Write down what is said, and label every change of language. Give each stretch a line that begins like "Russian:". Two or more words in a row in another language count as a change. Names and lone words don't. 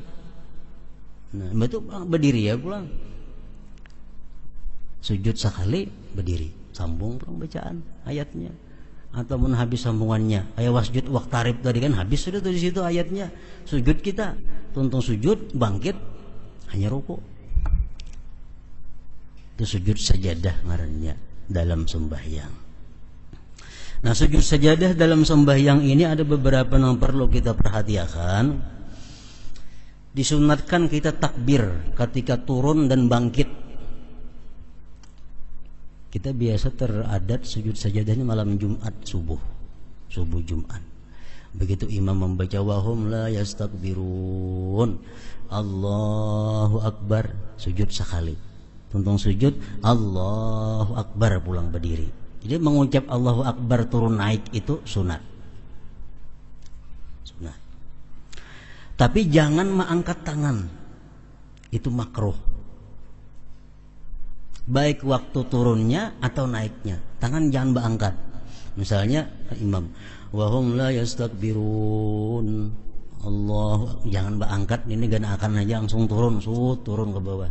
Indonesian: Nah, itu berdiri ya pulang sujud sekali, berdiri sambung pulang bacaan ayatnya, ataupun habis sambungannya ayat
Arabic: واسجد واقترب
Indonesian: tadi kan habis sudah tuh di situ ayatnya, sujud kita tuntung sujud bangkit hanya ruku. Itu sujud sajadah ngarannya dalam sembahyang. Nah, sujud sajadah dalam sembahyang ini ada beberapa yang perlu kita perhatikan. Disunatkan kita takbir ketika turun dan bangkit. Kita biasa teradat sujud sajadahnya malam Jumat subuh Jumat. Begitu imam membaca
Arabic: وهم لا يستكبرون، الله أكبر,
Indonesian: sujud sekali. Tuntung sujud
Arabic: الله أكبر
Indonesian: pulang berdiri. Jadi mengucap
Arabic: الله أكبر
Indonesian: turun naik itu sunat. Tapi jangan mengangkat tangan. Itu makruh. Baik waktu turunnya atau naiknya, tangan jangan berangkat. Misalnya imam
Arabic: وهم لا يستكبرون,
Indonesian: Allah, jangan berangkat, ini gak akan aja langsung turun ke bawah.